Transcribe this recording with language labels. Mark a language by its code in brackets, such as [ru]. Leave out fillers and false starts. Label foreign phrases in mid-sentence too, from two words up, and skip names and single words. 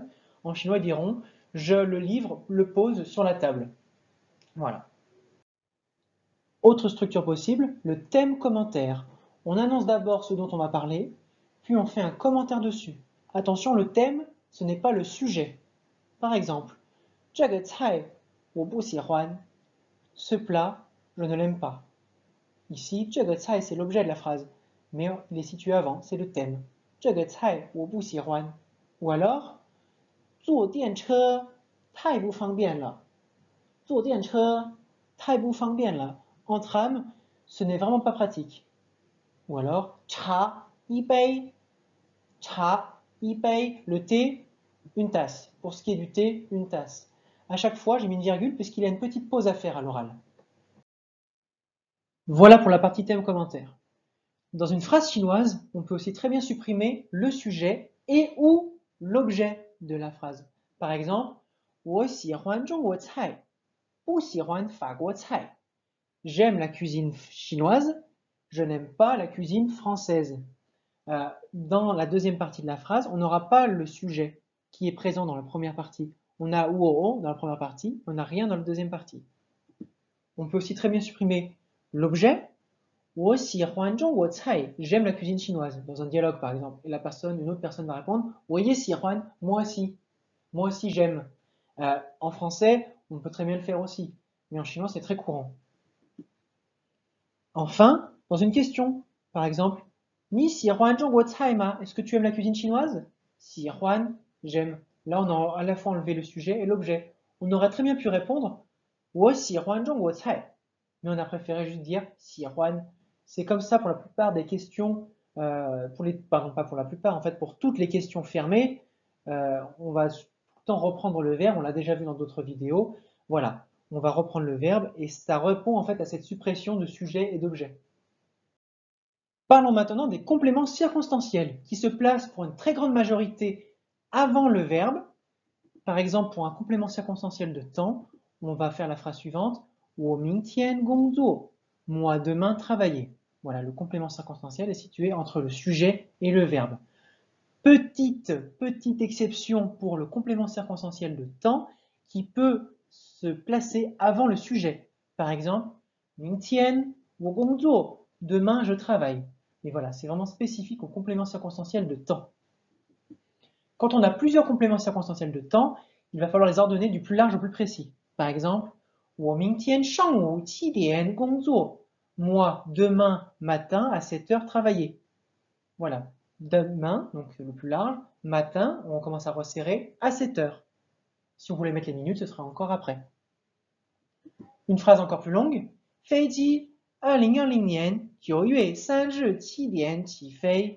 [fr] En chinois, ils diront je le livre le pose sur la table. Voilà. Autre structure possible, le thème commentaire. On annonce d'abord ce dont on va parler, puis on fait un commentaire dessus. Attention, le thème, ce n'est pas le sujet. Par exemple, [zh] 这个菜我不喜欢. [fr] Ce plat, je ne l'aime pas. Ici, [zh] 这个菜 [fr] c'est l'objet de la phrase, mais il est situé avant, c'est le thème. [zh] 这个菜我不喜欢. [fr] Ou alors, [zh] 坐电车太不方便了. 坐电车太不方便了. [fr] En tram, ce n'est vraiment pas pratique. Ou alors, [zh] 茶一杯. 茶一杯, [fr] le thé, une tasse. Pour ce qui est du thé, une tasse. À chaque fois, j'ai mis une virgule puisqu'il y a une petite pause à faire à l'oral. Voilà pour la partie thème commentaire. Dans une phrase chinoise, on peut aussi très bien supprimer le sujet et ou l'objet de la phrase. Par exemple, [zh] 我喜欢中国菜，不喜欢法国菜. [fr] J'aime la cuisine chinoise, je n'aime pas la cuisine française. Dans la deuxième partie de la phrase, on n'aura pas le sujet qui est présent dans la première partie. On a ou dans la première partie, on n'a rien dans la deuxième partie. On peut aussi très bien supprimer l'objet. [zh] 我喜欢中国菜, [fr] j'aime la cuisine chinoise, dans un dialogue par exemple. Et une autre personne va répondre [zh] 我也喜欢, [fr] moi aussi j'aime. En français, on peut très bien le faire aussi, mais en chinois c'est très courant. Enfin, dans une question, par exemple, [zh] 你喜欢中国菜吗? [fr] Est-ce que tu aimes la cuisine chinoise? [zh] 喜欢, [fr] j'aime. Là, on a à la fois enlevé le sujet et l'objet. On aurait très bien pu répondre [zh] 我喜欢中国菜, [fr] mais on a préféré juste dire 喜欢. C'est comme ça pour la plupart des questions, pardon, pas pour la plupart, en fait, pour toutes les questions fermées, on va tout le temps reprendre le verbe, on l'a déjà vu dans d'autres vidéos. Voilà, on va reprendre le verbe et ça répond en fait à cette suppression de sujet et d'objet. Parlons maintenant des compléments circonstanciels qui se placent pour une très grande majorité avant le verbe. Par exemple, pour un complément circonstanciel de temps, on va faire la phrase suivante [zh] 我明天工作, [fr] moi demain travailler. Voilà, le complément circonstanciel est situé entre le sujet et le verbe. Petite exception pour le complément circonstanciel de temps qui peut se placer avant le sujet. Par exemple, [zh] 明天我工作, [fr] demain je travaille. Et voilà, c'est vraiment spécifique au complément circonstanciel de temps. Quand on a plusieurs compléments circonstanciels de temps, il va falloir les ordonner du plus large au plus précis. Par exemple, [zh] 我明天上午7点工作. [fr] Moi, demain matin à 7 heures travailler. Voilà. Demain, donc le plus large, matin, on commence à resserrer à 7 heures. Si on voulait mettre les minutes, ce sera encore après. Une phrase encore plus longue. [zh] 飞机2020年9月3日7点起飞.